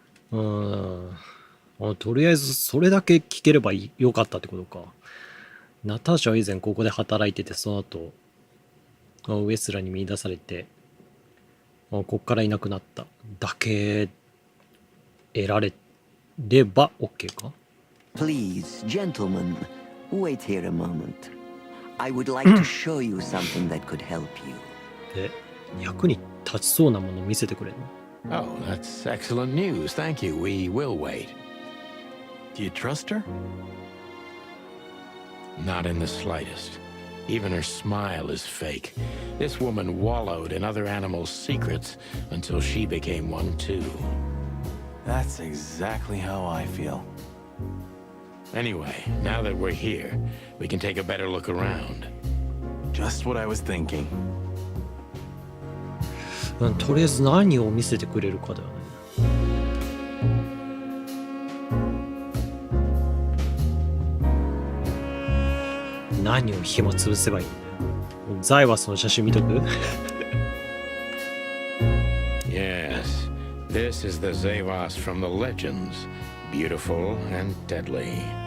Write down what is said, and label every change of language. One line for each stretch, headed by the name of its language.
Japanese: とりあえずそれだけ聞ければよかったってことか。ナターシャは以前ここで働いてて、その後ウエスラに見出されて、こっからいなくなっただけ得られれば OK か？
English: Please, gentlemen, wait here a moment. I would like to show you something that could help you.
Japanese: 役に立ちそうなもの見せてくれるの？
English: Oh, that's excellent news. Thank you. We will wait. Do you trust her? Not in the slightest. Even her smile is fake. This woman wallowed in other animals' secrets until she became one too. That's exactly how I feel. Anyway, now that we're here, we can take a better look around. Just what I was thinking.
Japanese: とりあえず何を見せてくれるかだよね。何を暇つぶせばいいんだよ。ザイワスの写真見とく？
English: Yes, This is the Zavas from the legends, beautiful and deadly.